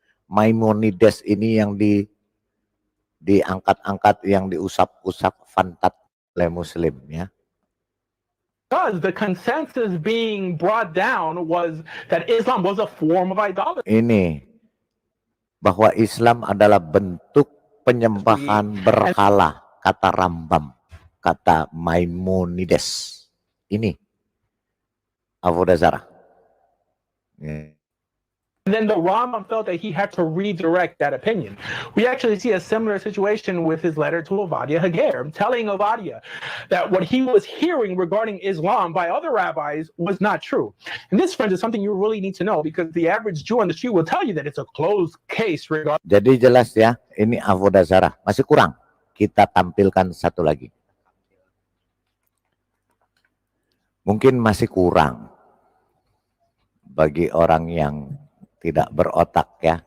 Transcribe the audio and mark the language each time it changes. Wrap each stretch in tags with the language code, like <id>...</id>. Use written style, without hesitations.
<id>Maimonides ini yang diangkat-angkat, yang diusap-usap fantat oleh Muslim ya.</id> <en>because the consensus being brought down was that Islam was a form of idolatry.</en> <id>Ini bahwa Islam adalah bentuk penyembahan berhala, kata Rambam, kata Maimonides. Ini avodah zarah. Ya.</id> <en>And then the Rambam felt that he had to redirect that opinion. We actually see a similar situation with his letter to Ovadia Hager, telling Ovadia that what he was hearing regarding Islam by other rabbis was not true. And this, friends, is something you really need to know, because the average Jew on the street will tell you that it's a closed case regarding.</en> <id>Jadi jelas ya, ini avodah zarah. Masih kurang. Kita tampilkan satu lagi. Mungkin masih kurang bagi orang yang tidak berotak ya.</id>